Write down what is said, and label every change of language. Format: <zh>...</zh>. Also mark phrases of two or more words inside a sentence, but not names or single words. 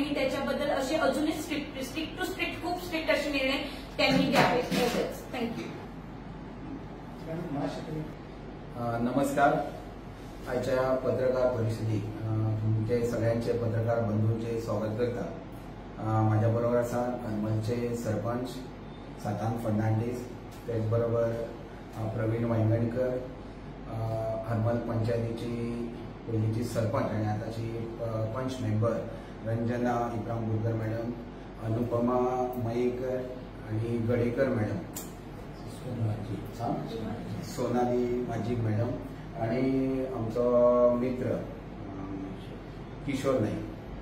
<mr>आणि त्याच्याबद्दल असे अजूनही</mr> <en>strict to strict</en> <mr>खूप स्ट्रिक्ट असे निर्णय त्यांनी द्यावेत. थँक्यू. नमस्कार.</mr> <kok>आजच्या पत्रकार परिषदेत तुमचे सगळ्यांचे पत्रकार बंधूंचे स्वागत करता. माझ्याबरोबर असा हरमलचे सरपंच सातान फर्नांडीस, त्याचबरोबर प्रवीण वांगणकर, हरमल पंचायतीची पहिलीची सरपंच आणि आताची पंच मेंबर रंजना इब्राहिमपूरकर मॅडम, अनुपमा मयेकर आणि गडेकर मॅडम, सोनाली माजिक मॅडम आणि आमचो मित्र किशोर नाईक.</kok>